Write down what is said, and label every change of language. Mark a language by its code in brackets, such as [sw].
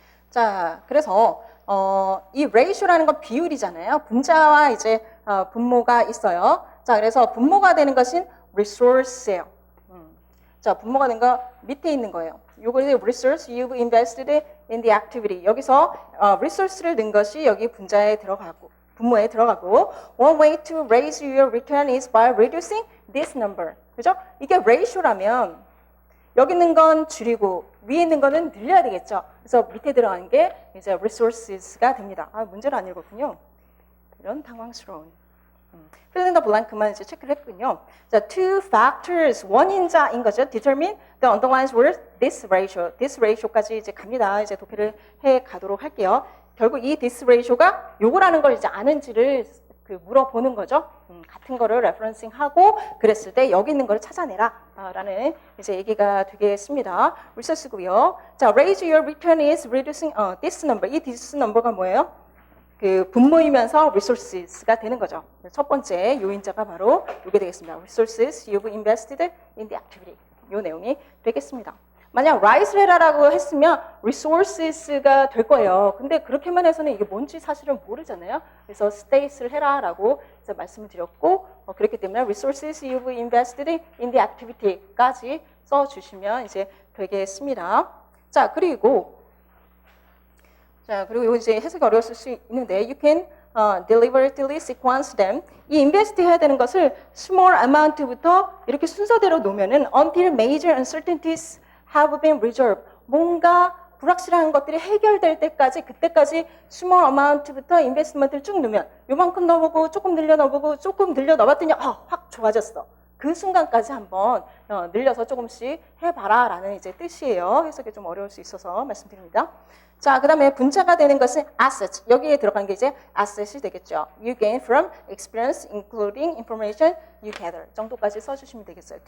[ko] 자, 그래서 이 ratio라는 건 비율이잖아요. 분자와 이제 분모가 있어요. 자, 그래서 분모가 되는 것은 resource예요. 자, 분모가 된 거 밑에 있는 거예요. [en] 요거 이제 resource you've invested in the activity. [ko] 여기서 resource를 넣은 것이 여기 분자에 들어가고 분모에 들어가고 [en] one way to raise your return is by reducing this number. [ko] 그죠? 이게 ratio라면 여기 있는 건 줄이고 위에 있는 거는 늘려야 되겠죠. 그래서 밑에 들어가는 게 이제 resources가 됩니다. 아, 문제를 안 읽었군요. 이런 당황스러운. [en] fill in the blank [ko] 만 이제 체크를 했군요. 자, two factors, 원인자인 거죠. [en] determine the underlying worth this ratio. this ratio까지 [ko] 이제 갑니다. 이제 도표를 해 가도록 할게요. 결국 이 this ratio가 요거라는 걸 이제 아는지를 물어보는 거죠. 같은 거를 레퍼런싱 하고 그랬을 때 여기 있는 거를 찾아내라 라는 이제 얘기가 되겠습니다. 리서치고요. [en] 자, raise your return is reducing this number. [ko] 이 this number가 뭐예요? 분모이면서 resources가 되는 거죠. 첫 번째 요인자가 바로 이게 되겠습니다. [en] resources you've invested in the activity. [ko] 요 내용이 되겠습니다. 만약 rise 해라라고 했으면 resources가 될 거예요. 근데 그렇게만 해서는 이게 뭔지 사실은 모르잖아요. 그래서 states를 해라라고 이제 말씀을 드렸고 그렇기 때문에 [en] resources you've invested in the activity [ko] 까지 써주시면 이제 되겠습니다. 자, 그리고 이제 해석이 어려웠을 수 있는데 [en] you can deliberately sequence them. 이 invest [ko] 해야 되는 것을 [en] small amount부터 [ko] 이렇게 순서대로 놓으면은 [en] until major uncertainties have been resolved. [ko] 뭔가 불확실한 것들이 해결될 때까지 그때까지 small amount부터 investment를 쭉 넣으면 요만큼 넣어보고 조금 늘려 넣어보고 조금 늘려 넣어봤더니 확 좋아졌어. 그 순간까지 한번 늘려서 조금씩 해봐라 라는 이제 뜻이에요. 해석이 좀 어려울 수 있어서 말씀드립니다. 자, 그 다음에 분자가 되는 것은 assets. 여기에 들어간 게 이제 asset이 되겠죠. [en] You gain from experience including information you gather [ko] 정도까지 써주시면 되겠어요.